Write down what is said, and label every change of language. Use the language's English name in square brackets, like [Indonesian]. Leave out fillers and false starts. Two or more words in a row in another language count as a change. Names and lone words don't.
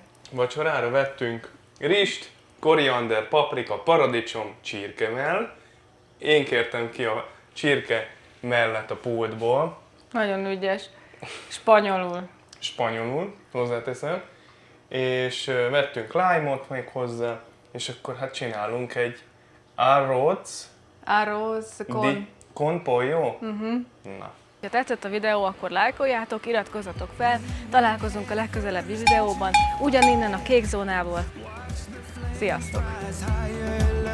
[Hungarian] vacsorára vettünk rist, koriander, paprika, paradicsom, csirkemell. Én kértem ki a csirke mellett a pultból. Nagyon ügyes. Spanyolul, hozzáteszem. És vettünk lime-ot még hozzá, és akkor hát csinálunk egy [Spanish] arroz con pollo. [Hungarian] Na. Ha tetszett a videó, akkor lájkoljátok, iratkozzatok fel, találkozunk a legközelebbi videóban, ugyaninnen a kék zónából. Sziasztok! Higher